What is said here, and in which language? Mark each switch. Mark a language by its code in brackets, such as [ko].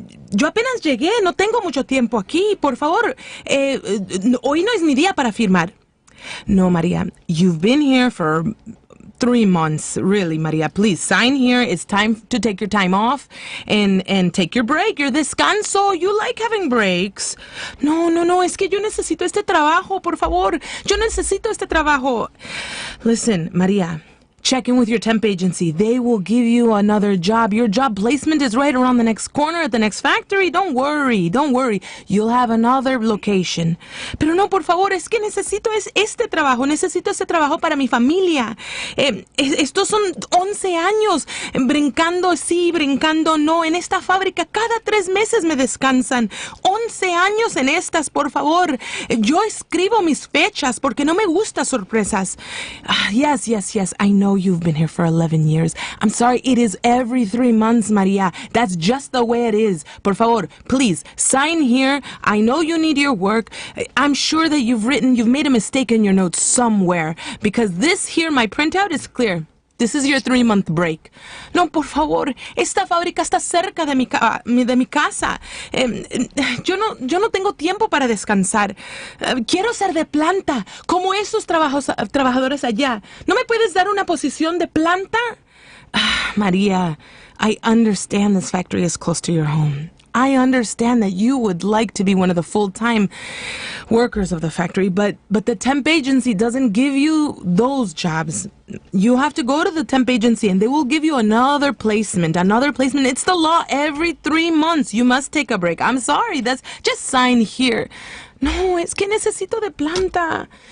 [es] Yo apenas llegué, no tengo mucho tiempo aquí, por favor. Hoy no es mi día para firmar. [en] No, Maria, you've been here for 3 months. Really, Maria, please sign here. It's time to take your time off and take your break, your descanso. You like having breaks. [es] No, es que yo necesito este trabajo, por favor. Yo necesito este trabajo. [en] Listen, Maria, check in with your temp agency. They will give you another job. Your job placement is right around the next corner at the next factory. Don't worry. You'll have another location. [es] Pero no, por favor, es que necesito este trabajo. Necesito este trabajo para mi familia. Estos son 11 años brincando sí, brincando no. En esta fábrica cada 3 meses me descansan. 11 años en estas, por favor. Yo escribo mis fechas porque no me gustan sorpresas. [en] Yes. I know you've been here for 11 years. I'm sorry, it is every 3 months, Maria. That's just the way it is. [es] Por favor, [en] please, sign here. I know you need your work. I'm sure that you've made a mistake in your notes somewhere, because this here, my printout, is clear. This is your 3-month break. [es] No, por favor, esta fábrica está cerca de mi casa. Yo no tengo tiempo para descansar. Quiero ser de planta, como esos trabajadores allá. ¿No me puedes dar una posición de planta? [en] Maria, I understand this factory is close to your home. I understand that you would like to be one of the full-time workers of the factory, but the temp agency doesn't give you those jobs. You have to go to the temp agency and they will give you another placement. It's the law. Every 3 months you must take a break. I'm sorry, just sign here. [es] No, es que necesito de planta.